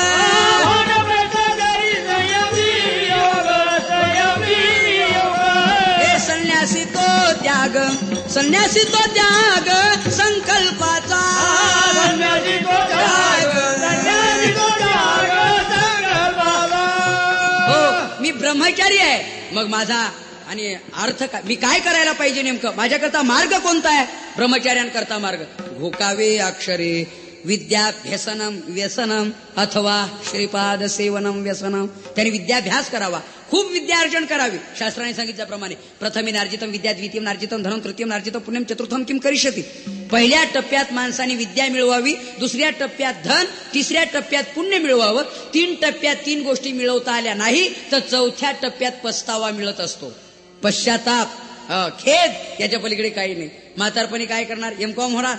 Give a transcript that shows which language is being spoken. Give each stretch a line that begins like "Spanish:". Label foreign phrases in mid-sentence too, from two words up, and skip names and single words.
Marathi: संन्यासी तो त्याग संकल्पाचा. संन्यासी तो त्याग, संन्यासी तो त्याग संकल्पाचा. हो, मी ब्रह्मचारी आहे, मग माझा आणि अर्थ काय, मी काय करायला पाहिजे नेमकं, माझ्याकरता मार्ग कोणता आहे? ब्रह्मचार्यांकरता मार्ग घोकावे अक्षरे,
Sanskrit: विद्याभ्यसनम व्यसनम अथवा श्रीपाद सेवनम व्यसनम.
Marathi: त्याने विद्याभ्यास करावा, खूप विद्यार्जन करावी. शास्त्राने सांगितल्याप्रमाणे
Sanskrit: प्रथमे नार्जितम विद्या, द्वितीयम नार्जितम धनम, तृतीयम नार्जितम पुण्यम, चतुर्थम किम करिष्यति.
Marathi: पहिल्या टप्प्यात माणसाने विद्या मिळवावी, दुसऱ्या टप्प्यात धन, तिसऱ्या टप्प्यात पुण्य मिळवावं. 3 टप्प्यात 3 गोष्टी मिळवता आल्या नाही तर 4थ्या टप्प्यात पस्तावा मिळत असतो, पश्चाताप, खेद. याच्या पलीकडे काही नाही. म्हातारपणी काय करणार? M.Com होणार.